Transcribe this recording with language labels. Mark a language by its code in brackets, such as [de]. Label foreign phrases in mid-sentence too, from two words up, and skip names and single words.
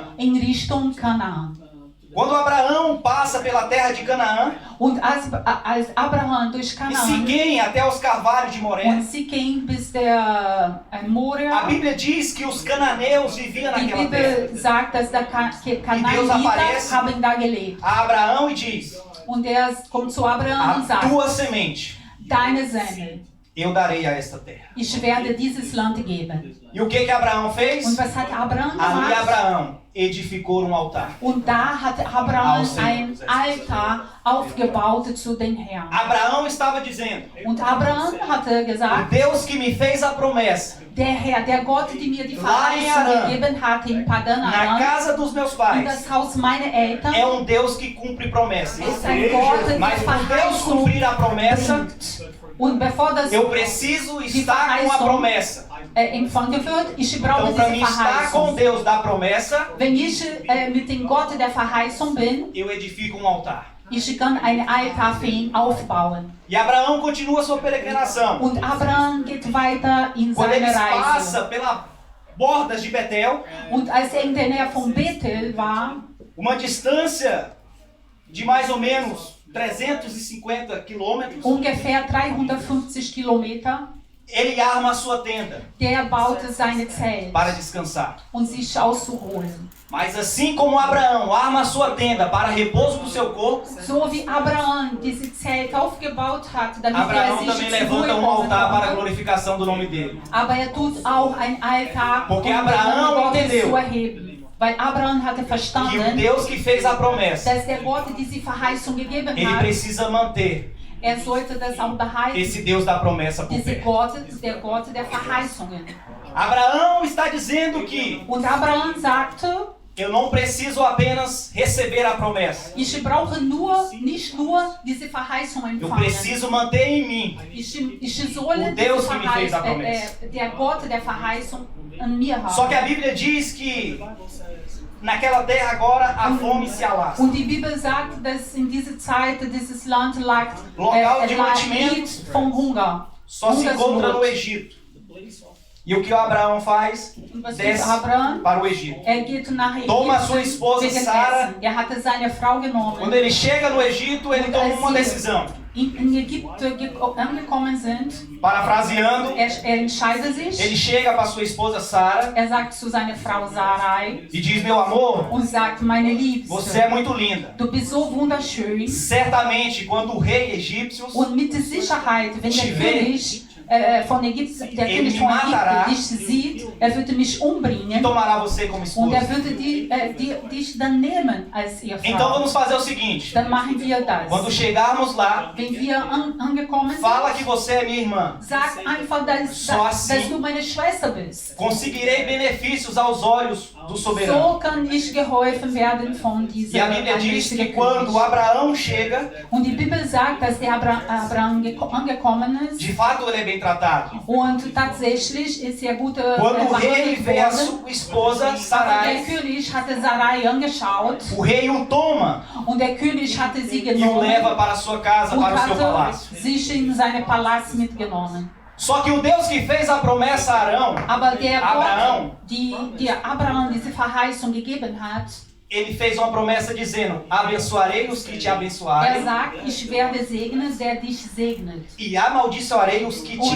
[de] in Richtung Kanaan. [pt] Quando Abraão passa pela terra de Canaã, [de] Und als Abraham durch [pt] e Kanaan Siquém até os carvalhos de Moré, [de] und sie ging bis der [pt] a Moria, Bíblia diz que os cananeus viviam [de] die [pt] naquela terra. [de] Bibel sagt, dass der [pt] Deus aparece. [de] Kanaaniter haben da gelebt. [pt] A Abraão e diz: [de] Und er kommt zu Abraham und [pt] a [de] sagt, [pt] tua semente [de] deine Senne, [pt] eu darei a esta terra. [de] ich werde dieses Land geben. [pt] E o que Abraão fez? [de] Und was hat Abraham [pt] Ali [de] gemacht? [pt] Abraão edificou um altar. [de] Und da hat Abraham ein Altar aufgebaut zu den Herrn. [pt] Abraão estava dizendo: [de] Und Abraham hatte [pt] o [de] gesagt, [pt] Deus que me fez a promessa [de] der Herr, der Gott, der mir die [pt] Lá em Arã, [de] Verheißung gegeben hat in Padan [pt] na Aram, casa dos meus [de] in [pt] pais, [de] das Haus meiner Eltern, [pt] é Deus que cumpre promessas. [de] ist ein Gott, der [pt] Mas para Deus [de] Verheißung [pt] cumprir a promessa, [de] bringt. Und bevor das [pt] eu preciso estar com a promessa. [de] empfangen wird, ich brauche [pt] Então, para [de] diese [pt] mim estar com [de] Verheißung. [pt] Deus da promessa, [de] Wenn ich mit dem Gott der Verheißung bin, [pt] eu edifico um altar. [de] ich kann einen Altar für ihn aufbauen. [pt] E Abraão continua sua peregrinação. [de] Und Abraham geht weiter in [pt] Quando [de] seine [pt] ele [de] Reise. [pt] passa pelas bordas de Betel, [de] Und als er in der Nähe von Bethel war, [pt] uma distância de mais ou menos 350 quilômetros, [de] ungefähr 350 Kilometer, [pt] ele arma a sua tenda [de] der baute seine Zelt, [pt] para descansar. [de] um sich auszuruhen. [pt] Mas assim como Abraão arma a sua tenda para repouso do seu corpo, [de] So wie Abraham diese Zelt aufgebaut hat, damit [pt] Abraão [de] er [pt] também [de] sich zur [pt] levanta [de] Ruhe [pt] um [de] kommen [pt] altar para a [de] konnte. [pt] glorificação do nome dele. [de] Aber er tut auch ein Altar, [pt] Porque [de] um den [pt] Abraão [de] Namen Gottes [pt] entendeu [de] zu erheben. Weil Abraham hatte [pt] Que o [de] verstanden, [pt] Deus que fez a promessa, [de] dass der Gott diese Verheißung gegeben [pt] ele [de] hat, [pt] precisa manter [de] er sollte das auch behalten. [pt] esse Deus da promessa por [de] Diese [pt] perto. [de] Gott, der Gott der Verheißungen. [pt] Abraão está dizendo que [de] Und Abraham sagte, [pt] eu não preciso apenas receber a promessa, [de] ich brauche nicht nur diese Verheißung [pt] eu [de] empfangen. [pt] preciso manter em mim [de] Ich soll [pt] O Deus que me fez a [de] der Gott der Verheißung an mir haben. [pt] Só que a Bíblia diz que naquela terra agora a fome se alastra. [de] Und die Bibel sagt, dass in dieser Zeit dieses Land lag [pt] Local de [de] lag [pt] mantimento [de] vom Hunger. [pt] Só se encontra no Egito. E o que o Abraão faz? [de] Und was tut [pt] Desce [de] Abraham? [pt] para o Egito. [de] Er geht nach Ägypten [pt] Toma sua esposa [de] wegen [pt] Sara. [de] Essen. Er hatte seine Frau genommen. [pt] Quando ele chega no Egito, ele toma uma decisão. [de] In Ägypten angekommen sind, [pt] Parafraseando, [de] er entscheidet sich. [pt] ele chega para sua esposa Sara [de] Er sagt zu seiner Frau Sarai [pt] e diz: meu amor, [de] und sagt, meine Liebste, [pt] você é muito linda. [de] du bist so wunderschön. [pt] Certamente, quando o rei egípcio [de] Und mit Sicherheit, wenn der [pt] Te vê, [de] König von Ägypten, der [pt] ele [de] König [pt] me [de] von [pt] matará. [de] Ägypten dich sieht, er würde mich umbringen [pt] tomará você como [de] und er [pt] esposa. [de] würde dich dann nehmen als Ehefrau. [pt] Então vamos fazer o seguinte: [de] Dann machen wir das. [pt] quando chegarmos lá, [de] Wenn wir angekommen sind, [pt] fala que você é minha irmã. [de] sag einfach, [pt] Só assim. [de] dass du meine Schwester bist. [pt] Conseguirei benefícios aos olhos do soberano. [de] So kann ich geholfen werden von [pt] E [de] dieser [pt] a Bíblia diz que [de] allmächtigen [pt] quando [de] König. [pt] Abraão chega, [de] Und die Bibel sagt, dass der Abraham angekommen ist. [pt] de fato ele é bem tratado. [de] Und tatsächlich ist er gut [pt] Quando o rei [de] behandelt [pt] vê a [de] worden. [pt] sua esposa [de] Aber der [pt] Sarai, [de] König hatte Sarai angeschaut [pt] o rei o toma [de] und der König hatte sie [pt] e o [de] genommen [pt] leva para a sua casa, [de] und [pt] para o seu [de] hatte [pt] palácio. [de] sich in seinen Palast mitgenommen. [pt] Só que o Deus que fez a promessa a Arão, [de] Aber der Abraham, Gott, die Abraham diese Verheißung gegeben hat, [pt] ele fez uma promessa dizendo: abençoarei os que te [de] er [pt] abençoarem [de] sagt, ich werde segnen, der dich segnet. [pt] e amaldiçoarei os que te